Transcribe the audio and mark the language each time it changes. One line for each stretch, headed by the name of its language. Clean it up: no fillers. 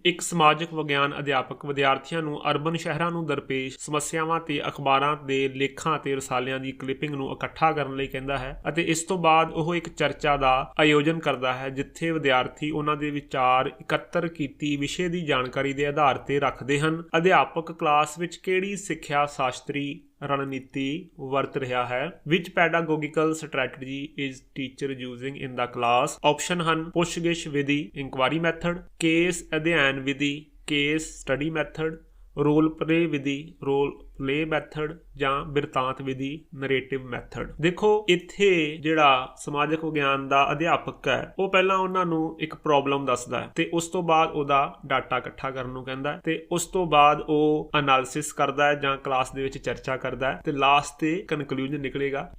Punjabi: ਇੱਕ ਸਮਾਜਿਕ ਵਿਗਿਆਨ ਅਧਿਆਪਕ ਵਿਦਿਆਰਥੀਆਂ ਨੂੰ ਅਰਬਨ ਸ਼ਹਿਰਾਂ ਨੂੰ ਦਰਪੇਸ਼ ਸਮੱਸਿਆਵਾਂ ਤੇ ਅਖਬਾਰਾਂ ਦੇ ਲੇਖਾਂ ਤੇ ਰਸਾਲਿਆਂ ਦੀ ਕਲਿੱਪਿੰਗ ਨੂੰ ਇਕੱਠਾ ਕਰਨ ਲਈ ਕਹਿੰਦਾ ਹੈ ਅਤੇ ਇਸ ਤੋਂ ਬਾਅਦ ਉਹ ਇੱਕ ਚਰਚਾ ਦਾ ਆਯੋਜਨ ਕਰਦਾ ਹੈ ਜਿੱਥੇ ਵਿਦਿਆਰਥੀ ਉਹਨਾਂ ਦੇ ਵਿਚਾਰ ਇਕੱਤਰ ਕੀਤੀ ਵਿਸ਼ੇ ਦੀ ਜਾਣਕਾਰੀ ਦੇ ਆਧਾਰ ਤੇ ਰੱਖਦੇ ਹਨ। ਅਧਿਆਪਕ ਕਲਾਸ ਵਿੱਚ ਕਿਹੜੀ ਸਿੱਖਿਆ ਸ਼ਾਸਤਰੀ ਰਣਨੀਤੀ ਵਰਤ ਰਿਹਾ ਹੈ?
English: which pedagogical strategy is teacher using in the class?
Punjabi: Option ਹਨ ਪੁੱਛਗਿੱਛ ਵਿਧੀ ਇਨਕੁਆਰੀ ਮੈਥਡ, ਕੇਸ ਅਧਿਐਨ ਵਿਧੀ case study method, role play ਵਿਧੀ ਰੋਲ ਪਲੇ ਮੈਥਡ ਜਾਂ ਬਿਰਤਾਂਤ ਵਿਧੀ ਨਰੇਟਿਵ ਮੈਥਡ। ਦੇਖੋ ਇੱਥੇ ਜਿਹੜਾ ਸਮਾਜਿਕ ਵਿਗਿਆਨ ਦਾ ਅਧਿਆਪਕ ਹੈ ਉਹ ਪਹਿਲਾਂ ਉਹਨਾਂ ਨੂੰ ਇੱਕ ਪ੍ਰੋਬਲਮ ਦੱਸਦਾ ਹੈ ਤੇ ਉਸ ਤੋਂ ਬਾਅਦ ਉਹਦਾ ਡਾਟਾ ਇਕੱਠਾ ਕਰਨ ਨੂੰ ਕਹਿੰਦਾ ਹੈ ਤੇ ਉਸ ਤੋਂ ਬਾਅਦ ਉਹ ਐਨਾਲਿਸਿਸ ਕਰਦਾ ਹੈ ਜਾਂ ਕਲਾਸ ਦੇ ਵਿੱਚ ਚਰਚਾ ਕਰਦਾ ਹੈ ਤੇ ਲਾਸਟ ਤੇ ਕਨਕਲੂਜਨ ਨਿਕਲੇਗਾ।